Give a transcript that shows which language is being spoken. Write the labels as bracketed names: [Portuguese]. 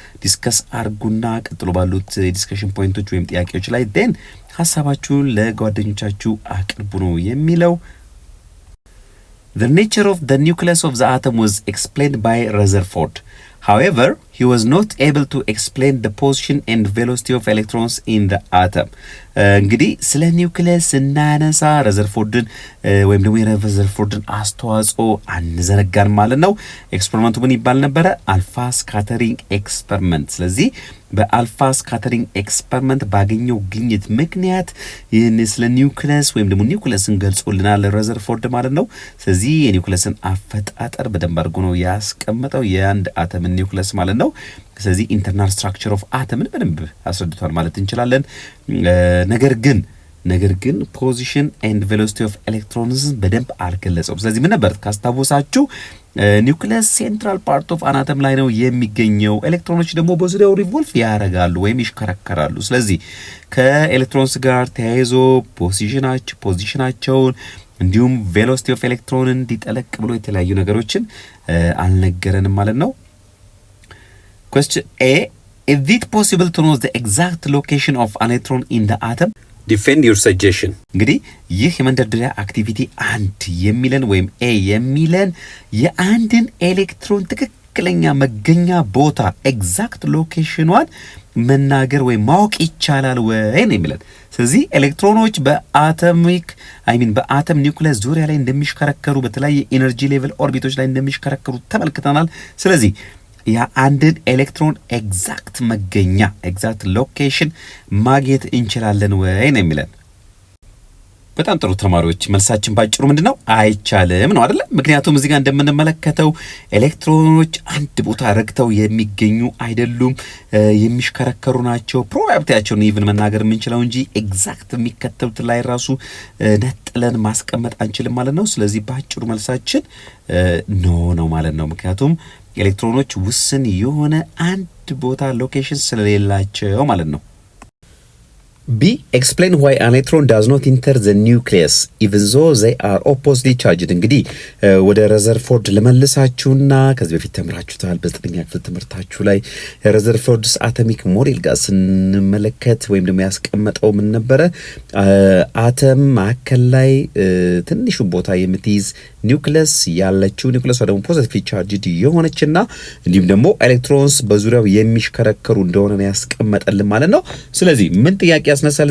[Amharic] Discuss አርጉና ቀጥሎ ባሉት ዲስከሽን ፖይንቶች ወይም ጥያቄዎች ላይ then ሐሳባችሁን ለጓደኞቻችሁ አቅርቡ ነው የሚለው። [English] The nature of the nucleus of the atom was explained by Rutherford. However, he was not able to explain the position and velocity of electrons in the atom. [Amharic] እንግዲህ ስለ ኒውክሊየስ እናነሳ ረዘርፎርድን ወይም ደግሞ የረዘርፎርድን አስተዋጽኦ አንዘነጋን ማለት ነው። ኤክስፐሪመንቱ ምን ይባል ነበረ? አልፋ ስካተሪንግ ኤክስፐሪመንት። ስለዚህ በአልፋ ስካተሪንግ ኤክስፐሪመንት ባገኘው ግኝት ምክንያት ይህን ስለ ኒውክሊየስ ወይም ደግሞ ኒውክሊየስን ገልጾልናል ረዘርፎርድ ማለት ነው። ስለዚህ የኒውክሊየስን አፈጣጠር በደንብ አድርጎ ነው ያስቀመጠው የአንድ አተም ኒውክሊየስ ማለት ነው። ስለዚህ ኢንተርናል ስትራክቸር ኦፍ አተምን በደንብ አስረድቷል ማለት እንችላለን። ነገር ግን ፖዚሽን ኤንድ ቬሎሲቲ ኦፍ ኤሌክትሮንስ በደንብ አልገለጸውም። ስለዚህ ምን ነበር ካስታወሳችሁ ኒውክሊየስ ሴንትራል ፓርት ኦፍ አናተም ላይ ነው የሚገኘው። ኤሌክትሮኖች ደግሞ በዙሪያው ሪቮልቭ ያደርጋሉ ወይም ይሽከረከራሉ። ስለዚህ ከኤሌክትሮንስ ጋር ተያይዞ ፖዚሽናቸውን እንዲሁም ቬሎሲቲ ኦፍ ኤሌክትሮን እንዲጠለቅ ብሎ የተለያዩ ነገሮችን አልነገረንም ማለት ነው። [English] Question A. Is it possible to know the exact location of an electron in the atom? Defend your suggestion. [Amharic] እንግዲህ ይህ የመንደርደሪያ አክቲቪቲ አንድ የሚለን ወይም ኤ የሚለን የአንድን ኤሌክትሮን ትክክለኛ መገኛ ቦታ ኤግዛክት ሎኬሽኗን መናገር ወይም ማወቅ ይቻላል ወይ ነው የሚለን። ስለዚህ ኤሌክትሮኖች በአተም ኒውክሊየስ ዙሪያ ላይ እንደሚሽከረከሩ በተለያየ ኢነርጂ ሌቭል ኦርቢቶች ላይ እንደሚሽከረከሩ ተመልክተናል። ስለዚህ የአንድን ኤሌክትሮን ኤግዛክት መገኛ ኤግዛክት ሎኬሽን ማግኘት እንችላለን ወይ ነው የሚለን። በጣም ጥሩ ተማሪዎች፣ መልሳችን ባጭሩ ምንድነው? አይቻልም ነው አይደል? ምክንያቱም እዚህ ጋር እንደምንመለከተው ኤሌክትሮኖች አንድ ቦታ ረግተው የሚገኙ አይደሉም፣ የሚሽከረከሩ ናቸው። ፕሮባቢሊቲያቸውን ኢቭን መናገር የምንችለው እንጂ ኤግዛክት የሚከተሉት ላይ ራሱ ነጥለን ማስቀመጥ አንችልም ማለት ነው። ስለዚህ ባጭሩ መልሳችን ኖ ነው ማለት ነው። ምክንያቱም ኤሌክትሮኖች ውስን የሆነ አንድ ቦታ ሎኬሽን ስለሌላቸው ማለት ነው። B. [English] Explain why an electron does not enter the nucleus even though they are oppositely charged. [Amharic] እንግዲህ ወደ ረዘርፎርድ ለመልሳችሁና ከዚህ በፊት ተምራችሁታል በ9ኛ ክፍል ትምህርታችሁ ላይ ረዘርፎርድስ አቶሚክ ሞዴል ጋር ስንመለከት ወይም ደግሞ ያስቀመጠው ምን ነበረ? አተም ማዕከል ላይ ትንሹ ቦታ የምትይዝ ኒውክሊየስ ያለችው ኒውክሊየስ ደግሞ ፖዚቲቭሊ ቻርጅድ የሆነችና እንዲሁም ደግሞ ኤሌክትሮንስ በዙሪያው የሚሽከረከሩ እንደሆነ ያስቀመጠልን ማለት ነው። ስለዚህ ምን ጥያቄ ያስነሳል?